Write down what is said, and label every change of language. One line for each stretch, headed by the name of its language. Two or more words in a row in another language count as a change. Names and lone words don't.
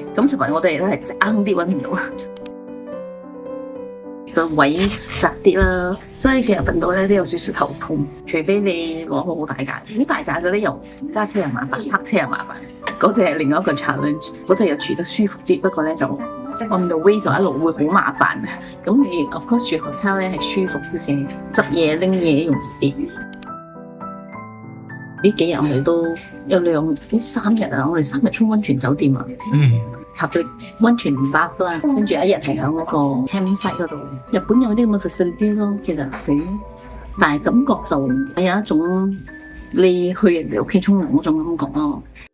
Cantonese: 咁同埋我哋都係爭啲揾唔到，個位窄啲啦，所以其實瞓到咧都有少少頭痛。除非你攞個好大架，啲大架嗰啲又揸車又麻煩，泊車又麻煩。嗰隻係另外一個 challenge， 嗰隻又住得舒服啲，不過咧就
English: on the way
Cantonese: 就一路會好麻煩。咁你
English: of course
Cantonese: 住 hotel 咧係舒服啲嘅，執嘢拎嘢容易啲。呢幾日我哋都有3日啊，我哋3日沖溫泉酒店啊，合到溫泉bath啦，跟住一日係喺嗰個 campsite 嗰度。日本有啲咁嘅 facility 咯，其實佢，但係感覺就係有一種你去人哋屋企沖涼嗰種感覺咯。